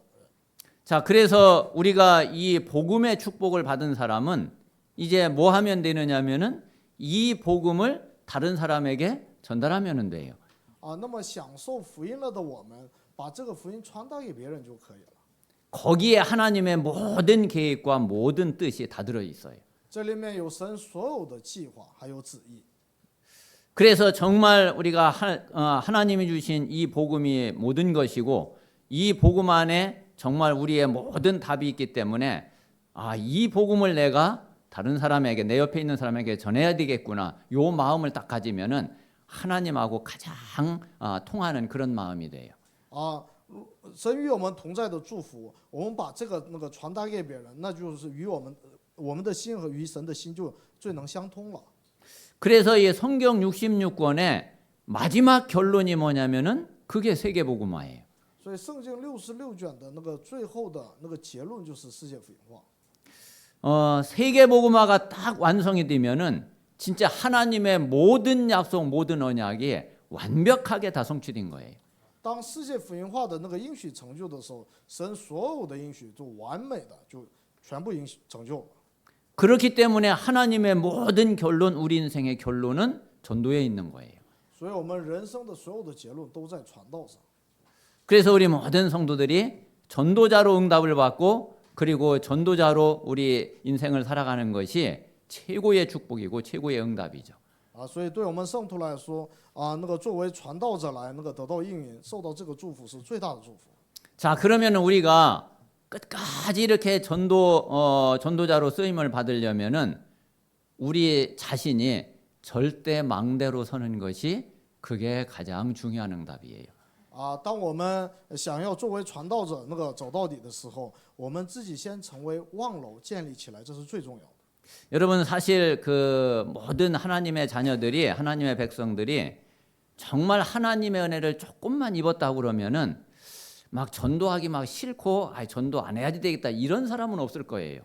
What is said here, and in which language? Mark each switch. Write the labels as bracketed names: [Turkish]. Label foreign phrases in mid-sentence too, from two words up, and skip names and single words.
[Korean] 자, 그래서 우리가 이 복음의 축복을 받은 사람은 이제 뭐 하면 되느냐면은 이 복음을 다른 사람에게 전달하면 돼요. [Chinese] 那么享受福音了的我们，把这个福音传达给别人就可以了。 [Korean] 거기에 하나님의 모든 계획과 모든 뜻이 다 들어 있어요. [Chinese] 这里面有神所有的计划，还有旨意。 [Korean] 그래서 정말 우리가 하나님이 주신 이 복음이 모든 것이고 이 복음 안에 정말 우리의 모든 답이 있기 때문에 이 복음을 내가 다른 사람에게 내 옆에 있는 사람에게 전해야 되겠구나. 요 마음을 딱 가지면은 하나님하고 가장 통하는 그런 마음이 돼요. [Chinese] 神与我们同在的祝福，我们把这个传达给别人，那就是与我们的心和与神的心就最能相通了。 [Korean] 그래서 이 성경 66권의 마지막 결론이 뭐냐면은 그게 세계복음화예요. [Chinese] 所以圣经66卷的那个最后的那个结论就是世界福音化。 [Korean] 세계복음화가 딱 완성이 되면은 진짜 하나님의 모든 약속, 모든 언약이 완벽하게 다 성취된 거예요. [Chinese] 当世界福音化的那个应许成就的时候，神所有的应许就完美的就全部成就了。 [Korean] 그렇기 때문에 하나님의 모든 결론, 우리 인생의 결론은 전도에 있는 거예요. [Chinese] 所以我们人生的所有的结论都在传道上。 [Korean] 그래서 우리 모든 성도들이 전도자로 응답을 받고 그리고 전도자로 우리 인생을 살아가는 것이 최고의 축복이고 최고의 응답이죠. [Chinese] 所以对我们圣徒来说，那个作为传道者来，那个得到应允，受到这个祝福是最大的祝福。 [Korean] 자, 그러면 우리가 끝까지 이렇게 전도자로 쓰임을 받으려면은 우리 자신이 절대 망대로 서는 것이 그게 가장 중요한 응답이에요. [Chinese] 当我们想要作为传道者那个走到底的时候，我们自己先成为望楼建立起来，这是最重要的。 [Korean] 여러분 사실 그 모든 하나님의 자녀들이 하나님의 백성들이 정말 하나님의 은혜를 조금만 입었다고 그러면은 막 전도하기 막 싫고 전도 안 해야지 되겠다 이런 사람은 없을 거예요.